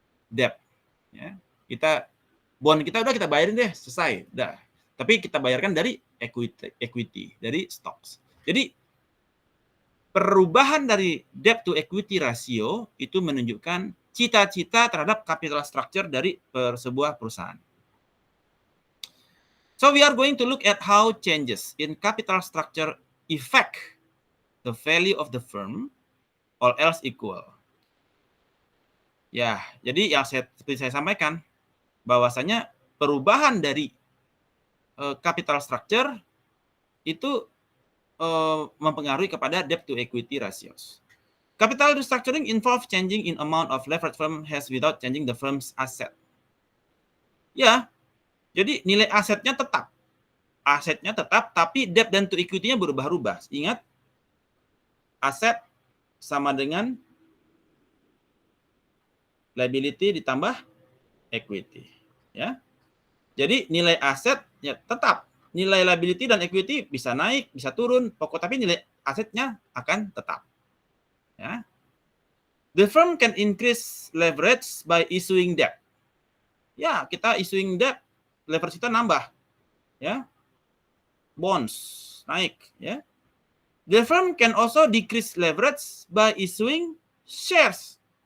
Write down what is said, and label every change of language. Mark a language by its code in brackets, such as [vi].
[id] debt. Ya. Bond kita udah kita bayarin deh, selesai. Udah. Tapi kita bayarkan dari equity, dari stocks. Jadi perubahan dari debt to equity ratio itu menunjukkan cita-cita terhadap capital structure dari sebuah perusahaan. [en] So we are going to look at how changes in capital structure affect the value of the firm, all else equal. [id] Ya, jadi yang seperti saya sampaikan, bahwasanya perubahan dari capital structure itu mempengaruhi kepada debt to equity ratios. [en] Capital restructuring involves changing in amount of leverage firm has without changing the firm's asset. [id] Ya, jadi nilai asetnya tetap. Asetnya tetap, tapi debt dan to equity-nya berubah-ubah. Ingat, aset sama dengan liability ditambah equity. Ya. Jadi nilai aset ya tetap. Nilai liability dan equity bisa naik, bisa turun, tapi nilai asetnya akan tetap. Ya. [en] The firm can increase leverage by issuing debt. [id] Ya, kita issuing debt, leverage kita nambah. Ya. Bonds naik, ya. [en] The firm can also decrease leverage by issuing shares.